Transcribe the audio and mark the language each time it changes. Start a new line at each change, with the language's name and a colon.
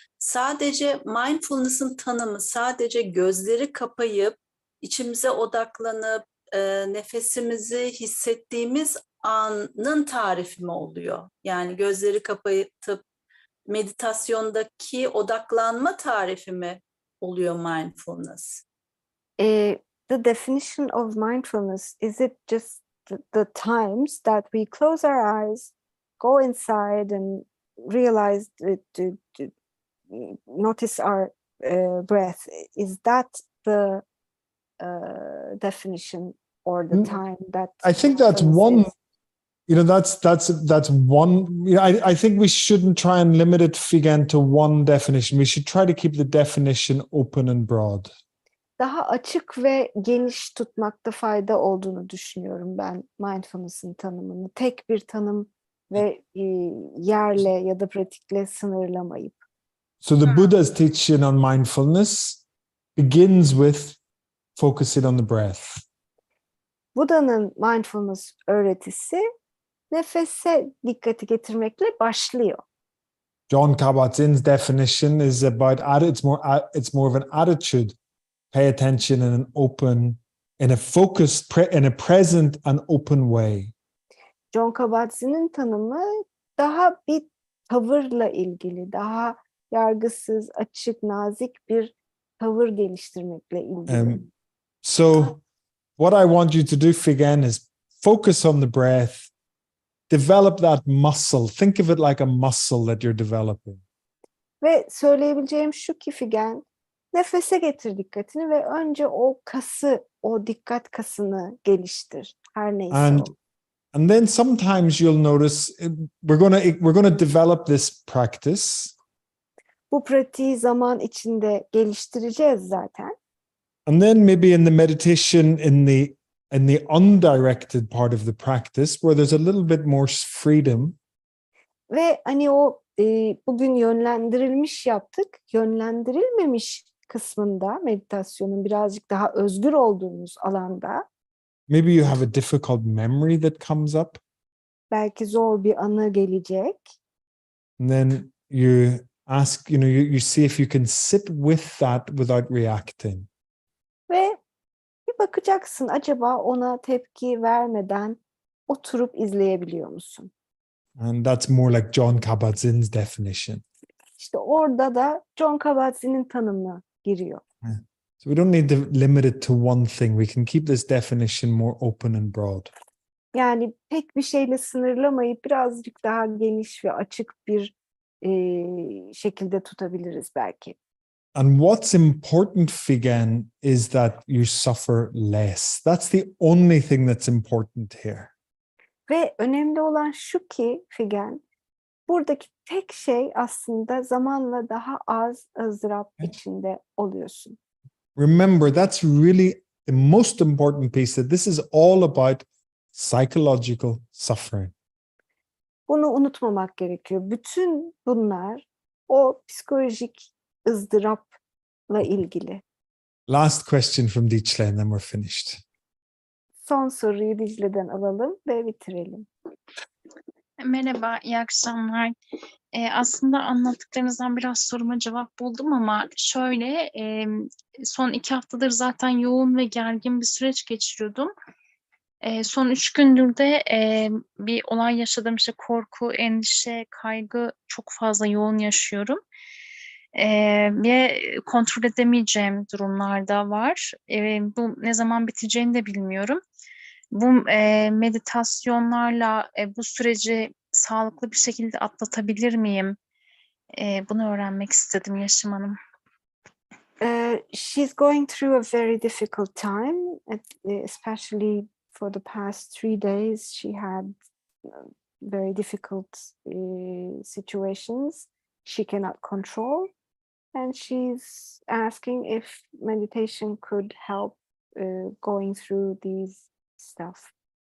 Turkish: Sadece mindfulness'ın tanımı sadece gözleri kapayıp içimize odaklanıp nefesimizi hissettiğimiz anın tarifi mi oluyor? Yani gözleri kapatıp meditasyondaki odaklanma tarifi mi oluyor mindfulness?
English: The definition of mindfulness, is it just the times that we close our eyes, go inside and realize, to notice our breath? Is that the definition or the time that I think that's one. That's one. I think we shouldn't try and limit it, Figen, to one definition. We should try to keep the definition open and broad.
Turkish: Daha açık ve geniş tutmakta fayda olduğunu düşünüyorum ben mindfulness'ın tanımını. Tek bir tanım ve yerle ya da pratikle sınırlamayıp.
English: So the Buddha's teaching on mindfulness begins with focusing on the breath.
Turkish: Buda'nın mindfulness öğretisi nefese dikkati getirmekle başlıyor.
English: John Kabat-Zinn's definition is about it's more of an attitude. Pay attention in an open, in a focused, in a present and open way.
Turkish: John Kabat-Zinn'in tanımı daha bir tavırla ilgili, daha yargısız, açık, nazik bir tavır geliştirmekle ilgili.
English: So what I want you to do, Figen, is focus on the breath, develop that muscle. Think of it like a muscle that you're developing.
Turkish: Ve söyleyebileceğim şu ki Figen, nefese getir dikkatini ve önce o kası, o dikkat kasını geliştir. Her neyse o.
English: And then sometimes you'll notice we're gonna develop this practice.
Turkish: Bu pratiği zaman içinde geliştireceğiz zaten.
English: And then maybe in the meditation, in the undirected part of the practice, where there's a little bit more freedom.
Turkish: Ve hani o bugün yönlendirilmiş yaptık, yönlendirilmemiş kısmında meditasyonun birazcık daha özgür olduğumuz alanda.
English: Maybe you have a difficult memory that comes up.
Turkish: Belki zor bir anı gelecek.
English: And then you ask, you see if you can sit with that without reacting.
Turkish: Ve bir bakacaksın, acaba ona tepki vermeden oturup izleyebiliyor musun?
English: And that's more like John Kabat-Zinn's definition.
Turkish: İşte orada da John Kabat-Zinn'in tanımı giriyor.
English: So we don't need to limit it to one thing. We can keep this definition more open and broad.
Turkish: Yani tek bir şeyle sınırlamayıp birazcık daha geniş ve açık bir şekilde tutabiliriz belki.
English: And what's important, Figen, is that you suffer less. That's the only thing that's important here.
Turkish: Ve önemli olan şu ki Figen, buradaki tek şey aslında zamanla daha az ızdırap içinde oluyorsun.
English: Remember, that's really the most important piece, that this is all about psychological suffering.
Turkish: Bunu unutmamak gerekiyor. Bütün bunlar o psikolojik ızdırapla ilgili.
English: Last question from Dicle, and then we're finished.
Turkish: Son soruyu Dicle'den alalım ve bitirelim. Merhaba, iyi akşamlar. Aslında anlattıklarınızdan biraz soruma cevap buldum ama şöyle, son 2 haftadır zaten yoğun ve gergin bir süreç geçiriyordum. Son 3 gündür de bir olay yaşadım, işte korku, endişe, kaygı çok fazla yoğun yaşıyorum. Ve kontrol edemeyeceğim durumlarda var. Bu ne zaman biteceğini de bilmiyorum. Bu meditasyonlarla bu süreci sağlıklı bir şekilde atlatabilir miyim? Bunu öğrenmek istedim Yaşım Hanım.
English: She's going through a very difficult time, especially for the past 3 days. She had very difficult situations she cannot control. And she's asking if meditation could help going through these stuff.